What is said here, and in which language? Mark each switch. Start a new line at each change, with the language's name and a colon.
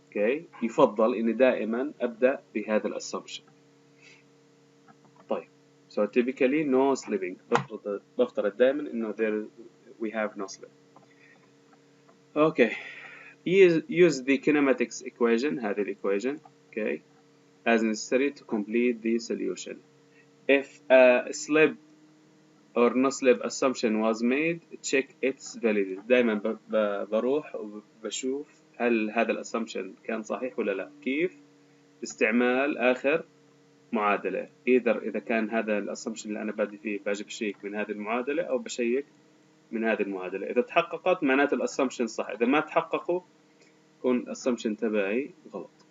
Arabic: اوكي، يفضل اني دائما ابدأ بهذا الاسsumption.
English: طيب so typically no slipping،
Arabic: بفترض دائما انه
English: there we have no slip. okay use the kinematics equation، هذه equation okay as necessary to complete the solution. if a slip or no slip assumption was made check its validity.
Arabic: دائما بروح وبشوف هل هذا الاسامبشن كان صحيح ولا لا. كيف؟ باستعمال آخر معادلة. إذا كان هذا الاسامبشن اللي أنا بادي فيه باجي بشيك من هذه المعادلة أو بشيك من هذه المعادلة. إذا تحققت معناته الاسامبشن صح، إذا ما تحققوا يكون الاسامبشن تبعي غلط.